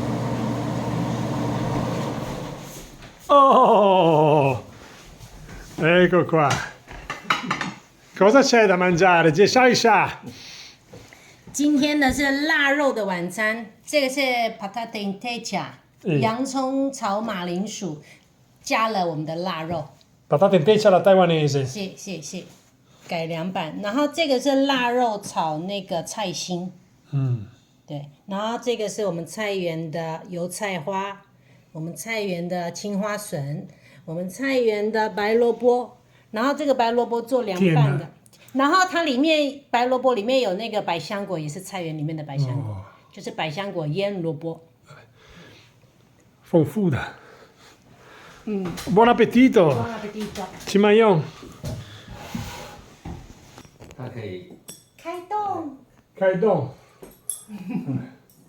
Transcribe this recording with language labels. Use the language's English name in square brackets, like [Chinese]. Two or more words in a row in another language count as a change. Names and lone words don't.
[Italian] Oh! Ecco qua. Cosa c'è da mangiare? Geshaisha. [Chinese] 今天的是腊肉的晚餐，这个是 [Italian] patate intecha， [Chinese] 洋葱炒马铃薯，加了我们的腊肉。 [Italian] Patate intecha alla taiwanese. [Chinese] 谢，改良版。然后这个是腊肉炒那个菜心，对。然后这个是我们菜园的油菜花，我们菜园的青花笋，我们菜园的白萝卜。然后这个白萝卜做凉拌的，然后它里面白萝卜里面有那个百香果，也是菜园里面的百香果，就是百香果腌萝卜。 [Italian] Fonfuda. Buon appetito. Buon appetito. Cimayon. [Chinese] 它可以开动。开动。